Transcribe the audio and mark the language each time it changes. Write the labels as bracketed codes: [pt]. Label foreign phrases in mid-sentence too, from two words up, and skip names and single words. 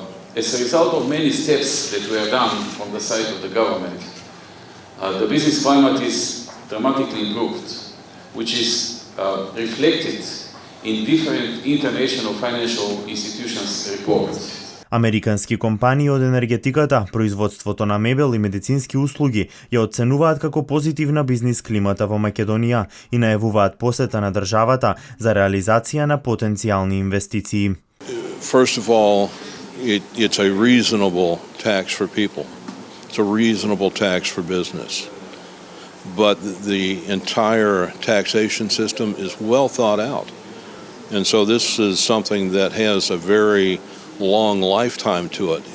[en] As a result of many steps that were done from the side of the government, the business climate is dramatically improved, which is reflected in different international financial institutions' reports. [mk] Американски компании од енергетиката, производството на мебел и медицински услуги ја оценуваат како позитивна бизнис климата во Македонија и најавуваат посета на државата за реализација на потенцијални инвестиции. [en] First of all, it's a reasonable tax for people. It's a reasonable tax for business. But the entire taxation system is well thought out. And so this is something that has a very long lifetime to it.